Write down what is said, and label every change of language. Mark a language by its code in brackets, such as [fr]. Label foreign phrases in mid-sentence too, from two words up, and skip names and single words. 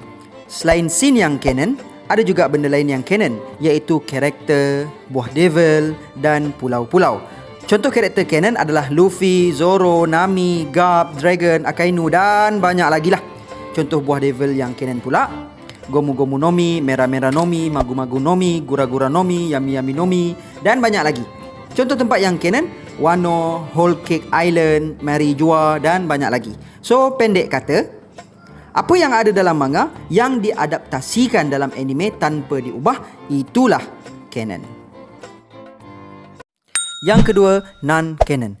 [ms] Selain scene yang canon, ada juga benda lain yang canon, iaitu karakter, buah devil dan pulau-pulau. Contoh karakter canon adalah Luffy, Zoro, Nami, Garp, Dragon, Akainu dan banyak lagi lah. Contoh buah devil yang canon pula, Gomu Gomu Nomi, Merah Merah Nomi, Magu Magu Nomi, Gura Gura Nomi, Yami Yami Nomi dan banyak lagi. Contoh tempat yang canon, Wano, Whole Cake Island, Mary Jua dan banyak lagi. So pendek kata, apa yang ada dalam manga yang diadaptasikan dalam anime tanpa diubah, itulah canon. Yang kedua, non-canon.